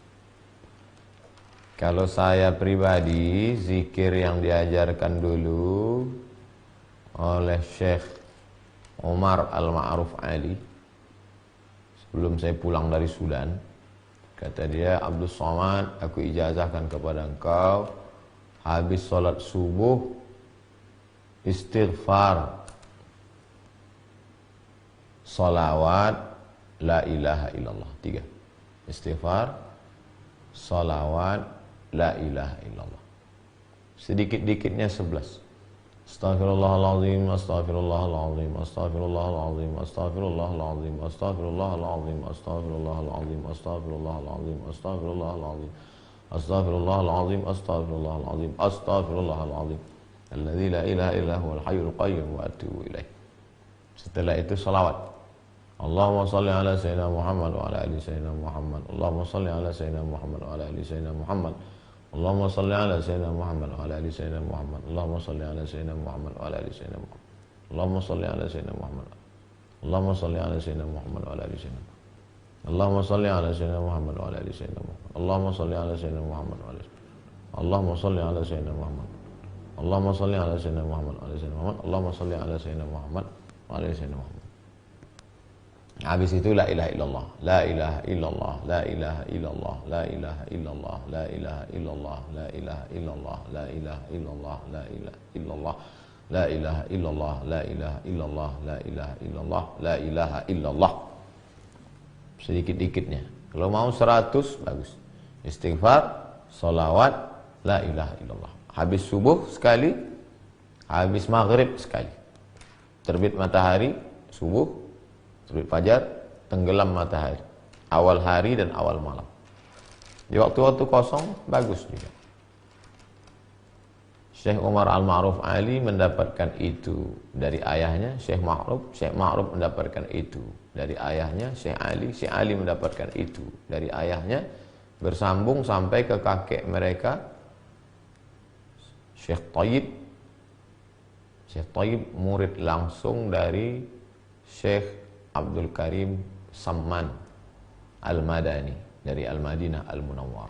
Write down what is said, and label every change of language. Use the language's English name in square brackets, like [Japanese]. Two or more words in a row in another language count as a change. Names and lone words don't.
[Indonesian] Kalau saya pribadi, zikir yang diajarkan dulu oleh Syekh Umar Al-Ma'ruf Ali sebelum saya pulang dari Sudan, kata dia, Abdul Somad, aku ijazahkan kepada engkau, habis sholat subuh, istighfar, [Arabic] صلوات، لا إله إلا الله. 3. استغفار، صلوات، لا إله إلا الله. Sedikit-dikitnya 11. أستغفر الله العظيم، أستغفر الله العظيم، أستغفر الله العظيم، أستغفر الله العظيم، أستغفر الله العظيم، أستغفر الله العظيم، أستغفر الله العظيم، أستغفر الله العظيم، أستغفر الله العظيم، أستغفر الله العظيم، أستغفر الله العظيم, الذي لا إله إلا هو الحي القيوم وأتوب إليه. [Indonesian] Setelah itu salawat. [Arabic] اللهم صل على سيدنا محمد وعلى آل سيدنا محمد. اللهم صل على سيدنا محمد وعلى آل سيدنا محمد. اللهم صل على سيدنا محمد وعلى آل سيدنا محمد. اللهم صل على سيدنا محمد وعلى آل سيدنا محمد. اللهم صل على سيدنا محمد. اللهم صل على سيدنا محمد وعلى آل سيدنا محمد. اللهم صل على سيدنا محمد وعلى آل سيدنا محمد. اللهم صل على سيدنا محمد وعلى آل. اللهم صل على سيدنا محمد. اللهم صل على سيدنا محمد وعلى سيدنا محمد. اللهم صل على سيدنا محمد وعلى سيدنا محمد. [Indonesian] Habis itu [Arabic] لا إله إلا الله، لا إله إلا الله، لا إله إلا الله، لا إله إلا الله، لا إله إلا الله، لا إله إلا الله، لا إله إلا الله، لا إله إلا الله، لا إله إلا الله، لا إله إلا الله، لا إله إلا الله، لا إله إلا الله. [Indonesian] Sedikit-dikitnya. Kalau mau 100 bagus. Istighfar, [Arabic] صلوات، لا إله إلا الله. [Indonesian] Habis subuh sekali, habis maghrib sekali. Terbit matahari, subuh, terbit fajar, tenggelam matahari. Awal hari dan awal malam. Di waktu-waktu kosong, bagus juga. Syekh Umar Al-Ma'ruf Ali mendapatkan itu dari ayahnya, Syekh Ma'ruf mendapatkan itu dari ayahnya, Syekh Ali mendapatkan itu dari ayahnya, bersambung sampai ke kakek mereka, Syekh Tayyib murid langsung dari Syekh Abdul Karim Samman Al-Madani dari Al-Madinah Al-Munawwarah.